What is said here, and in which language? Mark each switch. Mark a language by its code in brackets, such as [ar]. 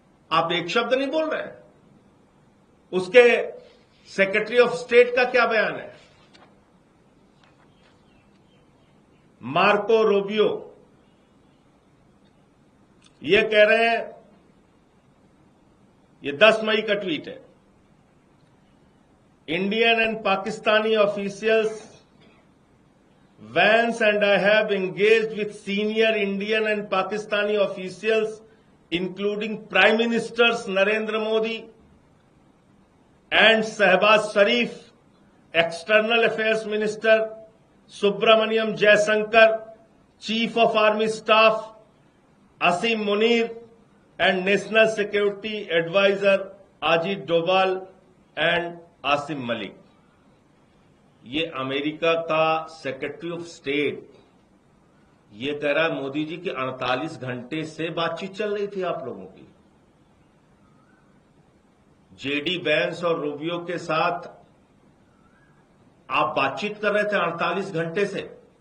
[hi] आप एक शब्द नहीं बोल रहे हैं। उसके सेक्रेटरी ऑफ स्टेट का क्या बयान है? मार्को रूबियो ये कह रहे हैं, ये 10 मई का ट्वीट है, [en] Indian and Pakistani officials, Vance and I have engaged with senior Indian and Pakistani officials, including Prime Ministers Narendra Modi and Shehbaz Sharif, External Affairs Minister Subramaniam Jaishankar, Chief of Army Staff Asim Munir, and National Security Advisor Ajit Doval and Asim Malik. [hi] ये America का secretary of state ये कह रहा है मोदी जी की 48 घंटे से बातचीत चल रही थी आप लोगों की। जेडी वैंस और रूबियो के साथ आप बातचीत कर रहे थे 48 घंटे से।